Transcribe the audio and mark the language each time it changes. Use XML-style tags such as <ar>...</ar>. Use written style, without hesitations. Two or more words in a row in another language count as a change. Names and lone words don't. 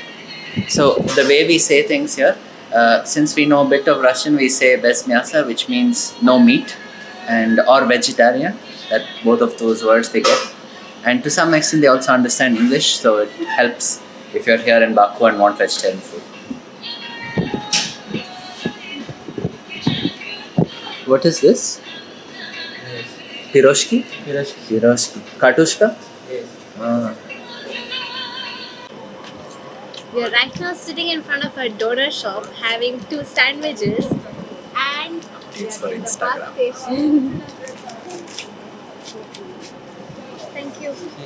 <en>So the way we say things here, since we know a bit of Russian, we say</en> <ru>без мяса,</ru> <en>which means no meat, and or vegetarian. That both of those words they get. And to some extent they also understand English, so it helps if you're here in Baku and want vegetarian food. What is this? Yes. Piroshki? Piroshki. Piroshki. Katushka? Yes. Ah. We are right now sitting in front of a donor shop having two sandwiches and It's we are for in the Instagram. bus station. Thank you.</en>